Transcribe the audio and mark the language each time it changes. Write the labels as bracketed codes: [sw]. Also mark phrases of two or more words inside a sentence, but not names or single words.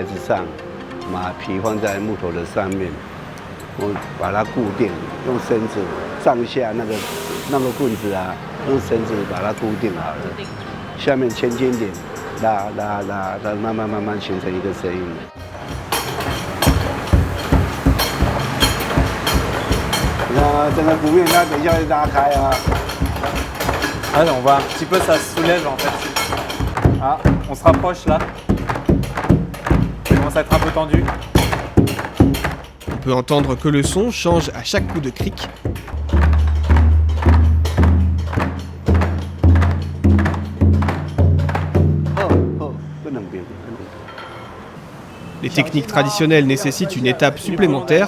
[zh] 子上，马皮放在木头的上面，我把它固定，用绳子上下那个棍子啊，用绳子把它固定好了，下面轻轻点，拉，慢慢形成一个声音。你看整个鼓面，它等一下会拉开啊。 [fr] Ah, on voit un petit peu ça se soulève en fait. Ah, on se rapproche là. Ça commence à être un peu tendu. On peut entendre que le son change à chaque coup de cric. Les techniques traditionnelles nécessitent une étape supplémentaire.